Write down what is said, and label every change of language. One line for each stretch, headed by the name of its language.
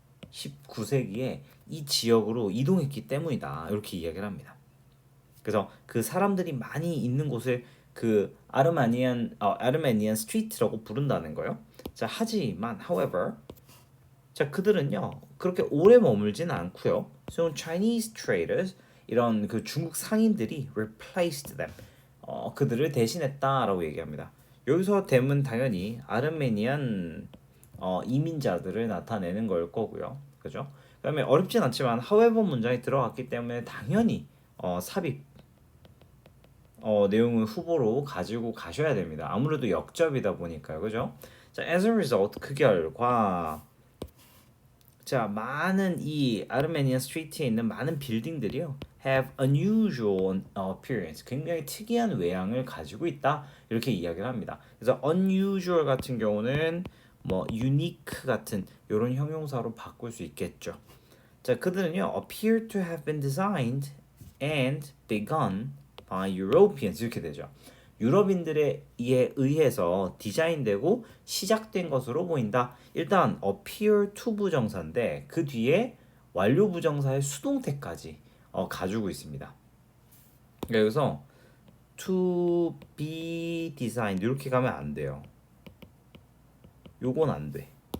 Korean: 19세기에 이 지역으로 이동했기 때문이다. 이렇게 이야기를 합니다. 그래서 그 사람들이 많이 있는 곳을 그 아르메니안 스트리트라고 부른다는 거예요. 자, 하지만
English: however
Korean: 자, 그들은요. 그렇게 오래 머물지는 않고요.
English: So Chinese traders
Korean: 이런 그 중국 상인들이
English: replaced them.
Korean: 그들을 대신했다라고 얘기합니다. 여기서 댐은 당연히 아르메니안 이민자들을 나타내는 걸 거고요. 그죠? 그다음에 어렵진 않지만
English: however
Korean: 문장이 들어갔기 때문에 당연히 삽입 내용을 후보로 가지고 가셔야 됩니다. 아무래도 역접이다 보니까요. 그죠? 자,
English: as a result
Korean: 그 결과 자, 많은 이 아르메니아 스트리트에 있는 많은 빌딩들이요.
English: have unusual appearance.
Korean: 굉장히 특이한 외양을 가지고 있다. 이렇게 이야기를 합니다. 그래서 unusual 같은 경우는 뭐 unique 같은 이런 형용사로 바꿀 수 있겠죠. 자, 그들은요.
English: appear to have been designed and begun by Europeans 이렇게 되죠.
Korean: 유럽인들에 의해서 디자인되고 시작된 것으로 보인다. 일단
English: appear to
Korean: 부정사인데 그 뒤에 완료 부정사의 수동태까지 가지고 있습니다. 그러니까 여기서
English: to be designed
Korean: 이렇게 가면 안 돼요. 요건 안 돼.